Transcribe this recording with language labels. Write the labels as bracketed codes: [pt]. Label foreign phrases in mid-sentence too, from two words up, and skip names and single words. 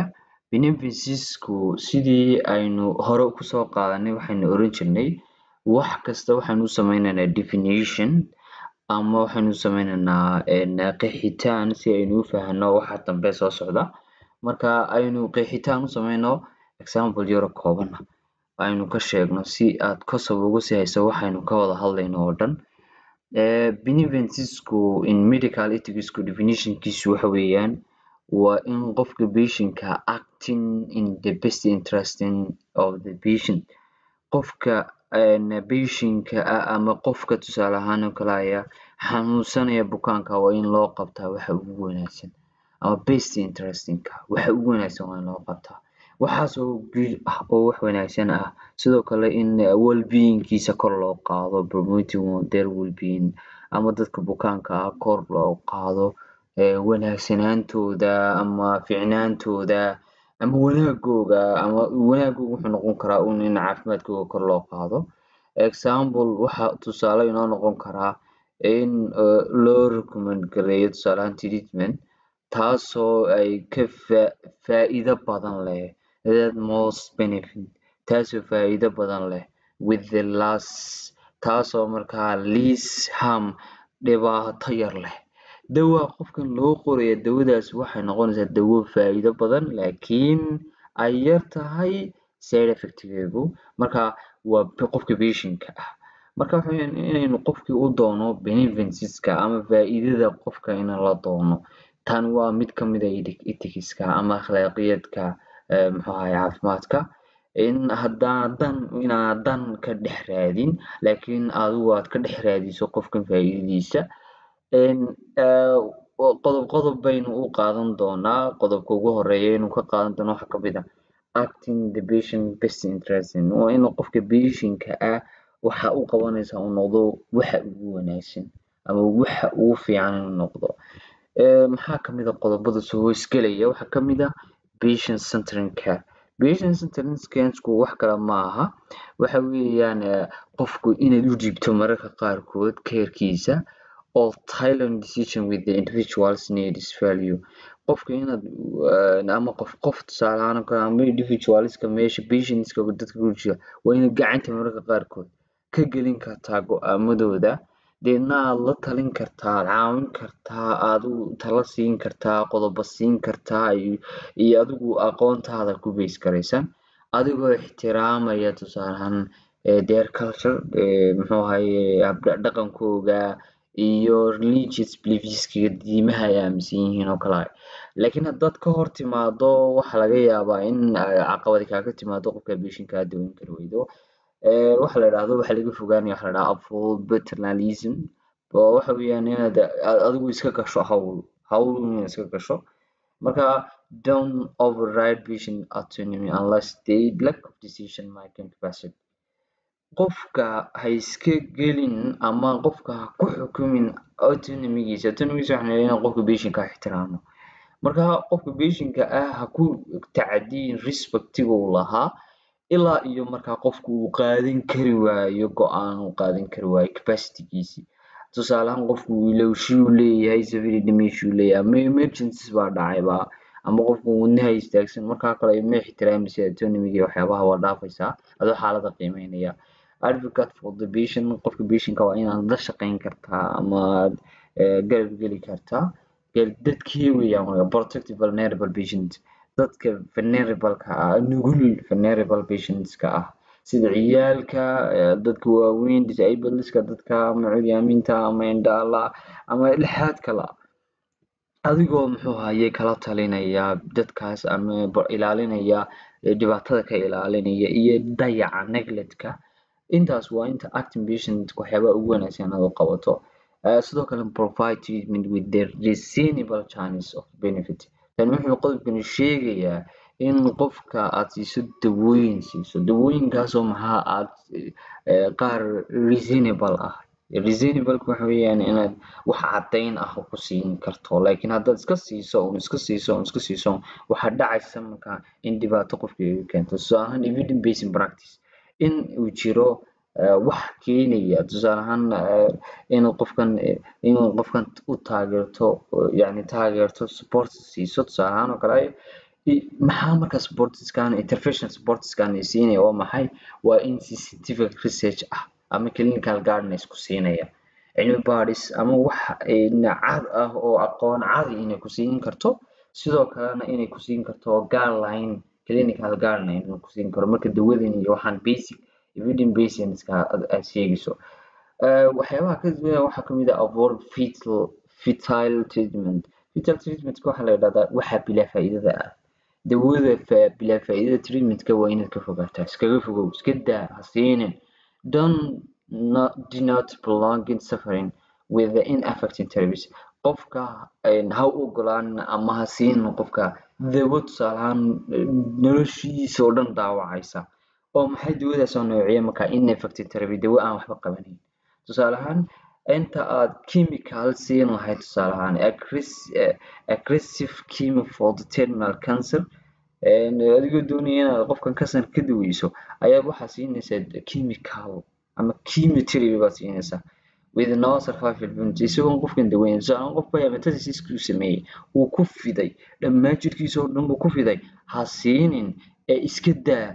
[so] Benevolence-ku sidii aynu hore ku soo qaadanay waxaynu oran jirnay wax kasta waxaanu sameynaynaa definition ama waxaanu sameynaynaa qeexitaan si aynu u fahanno waxa dambe soo socda. Marka aynu qeexitaan u sameyno example yaro kooban aynu ka sheegno si aad kasoo ugu sii hayso waxaynu ka wada hadlayno oo dhan. [en] Benevolence-ku in medical ethics [so] definition-kiisu waxa weeyaan waa in qofka patient-ka [en] acting in the best interest of the patient. [so] Qofka patient-ka ama qofka tusaale ahaan oo kale ayaa xanuunsanaya bukaanka waa in loo qabtaa waxa ugu wanaagsan ama [en] best interest-ka [so] waxa ugu wanaagsan waa in loo qabtaa. Waxaas oo guul ah oo wax wanaagsan ah sidoo kale in well-being-kiisa kor loo qaado [en] promoting their well-being [so] ama dadka bukaanka kor loo qaado wanaagsanaantooda ama fiicnaantooda ama wanaagooda wuxuu noqon karaa in caafimaadkooda kor loo qaado. Example waxa tusaale inoo noqon karaa in loo recommend gareeyo tusaale ahaan treatment taasoo ay ka faa'iido badan leh [en] that most benefit [so] taasoo faa'iido badan leh [en] with the less [so] taasoo markaa [en] least harm [so] dhibaato yar leh. Dawa qofkan loo qorayo dawadaas waxay noqonaysaa dawo faa'iido badan laakiin ay yar tahay [en] side effect-geedu. [so] Marka waa qofka patient-ka ah. Marka waxa weeyaan inaynu qofkii u doono benevolence-ka ama faa'iidada qofka in la doono. Tan waa mid ka mid ah ethics-ka ama akhlaaqiyadka caafimaadka. Inaadan ka dhex raadin laakiin adigu aad ka dhex raadiso qofkan faa'iidadiisa. Qodob baynu u qaadan doonaa. Qodobka ugu horeeya inuu ka qaadan doono waxa ka mid ah [en] acting the patient best interest [so] waa in qofka patient-ka ah waxa uu qabanaysaa uu noqdo waxa ugu wanaagsan ama waxa ugu fiican inuu noqdo. Maxaa ka mid ah qodobada soo hoosgelaya waxaa ka mid ah [en] patient centered care. Patient centered care-ku [so] wax kale ma aha waxa weeyaan qofku inaad u dhiibto mararka qaarkood care-kiisa [en] or tailored decision with the individual's needs value. [so] Qofka inaad ama qof tusaale ahaan ama individualska meesha patients-ka dadka ku jira waa inaad gacanta mararka qaarkood ka gelin kartaa go'aamadooda deedna aad la talin kartaa caawin kartaa aad u talo siin kartaa qodobo siin kartaa iyo adigu aqoontaada ku base garaysan adigoo ixtiraamaya tusaale ahaan [en] their culture [so] dhaqankooda iyo [en] religious beliefs-ka [so] diimaha ay aaminsan yihiin oo kale. Laakiin haddaad ka hor timaado waxa laga yaabaa in caqabad kaaga timaado qofka patient-ka aad daweyn kari waydo. Waxa la yiraahdo waxa laga fogaanayo waxa la yiraahdaa [en] avoid paternalism [so] oo waxa weeyaan inaad adigu iska gasho hawl inaad iska gasho. [en] Marka don't override patient autonomy unless they lack of decision making capacity. [so] Qofka ha iska gelin ama qofka ha ku xukumin autonomy-giisa. Autonomy-giisa waxaa la yiraahdaa qofka patient-ka ixtiraamo. Marka qofka patient-ka ah ha ku tacadiin respect-iga uu lahaa ilaa iyo markaa qofku uu qaadan kari waayo go'aan uu qaadan kari waayo capacity-giisa. Tusaale ahaan qofku ilowshuu leeyahay [en] severe dementia [so] uu leeyahay ama emergencies baa dhacayba ama qofku wadnaha istaagsan markaa kale ma ixtiraamaysa autonomy-ga waxyaabaha waa dhaafaysaa adoo xaaladda qiimeynaya. [en] Advocate for the patient [so] qofka patient-ka waa inaad la shaqeyn kartaa ama garab geli kartaa dadkii weeyaan [en] protect vulnerable patients [so] dadka vulnerable-ka nugul [en] vulnerable patients-ka [so] ah sida ciyaalka dadka waaweyn disabled-ka dadka curyaaminta ama indhaha ama ilxaadka la adigoo kala talinaya dadkaas ama ilaalinaya dhibaatada ka ilaalinaya iyo dayaca neglect-ka. Intaas waa inta [en] acting patient [so] waxyaabaha ugu wanaagsan aad u qabato. [en] Sidoo kale provide treatment with their reasonable chance of benefit. [so] Tani wuxuu qodobkani sheegayaa in qofka aad siiso dawooyinkaasoo maxaa aad qaar reasonable ah. Reasonable waxa weeyaan inaad wax caddayn ah ku siin karto, laakiin haddaad iska siiso waxaa dhacaysa markaa in dhibaato qofka ay u keento. Tusaale ahaan [en] evidence based practice, [so] in uu jiro wax keenaya, tusaale ahaan inuu qofkan u taageerto support siiso. Tusaale ahaan oo kale maxaa markaa [en] intervention supportskan [so] ay siinaya waa maxay? Waa in si [en] scientific research [so] ah ama [en] clinical guidance [so] ku siinaya, cilmi baadhis ama wax cad ah oo aqoon cadi inay ku siin karto, sidoo kalena inay ku siin karto guideline, [en] clinical guideline [so] inuu ku siin karo marka dawadan iyo waxaan [en] basic evidence based [so] aad sheegayso. Waxyaabaha ka duwan waxaa ka mid ah [en] avoid futile treatment. Futile treatment [so] waxaa la yidhahdaa waxa bilaa faa'iidada ah. Dawada bilaa faa'iidada treatment-ka waa inaad ka fogaataa, iskaga fogow, iska daa, ha siinin. [en] Do not prolong suffering with the ineffective therapies. [so] Qofka ha u ogolaan ama ha siinin qofka dawo tusaale ahaan noloshiisa oo dhan dhaawacaysa. Oo maxay dawadaas oo noocyo markaa [en] ineffective therapy, [so] dawo aan waxba qabanin. Tusaale ahaan inta aad chemical siin lahayd, tusaale ahaan [en] aggressive chemo for the terminal cancer, [so] adigoo doonaya inaad qofkan kansar ka daweyso ayaad waxaa siinaysaa chemical ama chemotherapy baad siinaysaa [en] with no survival benefit, [so] isagoon qofkan daweyn. Tusaale ahaan qof baa metastasis ku sameeyey, wuu ku fiday, dhammaan jirkiisa oo dhan buu ku fiday, ha siinin, iska daa.